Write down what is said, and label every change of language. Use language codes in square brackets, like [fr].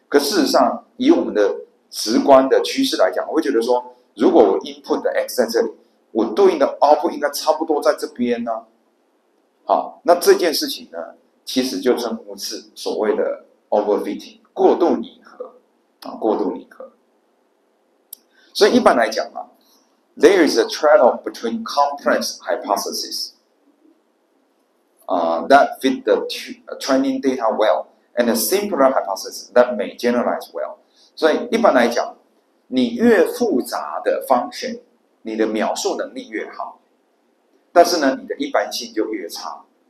[zh] 可事实上，以我们的直观的趋势来讲，我会觉得说，如果我 input 的 x 在这里，我对应的 output 应该差不多在这边呢。好，那这件事情呢，其实就称呼是所谓的 overfitting 过度拟合过度拟合。所以一般来讲 [en] there is a trade-off between complex hypotheses that fit the training data well and a simpler hypothesis that may generalize well。 [zh] 所以一般来讲，你越复杂的function，你的描述能力越好，但是呢，你的一般性就越差。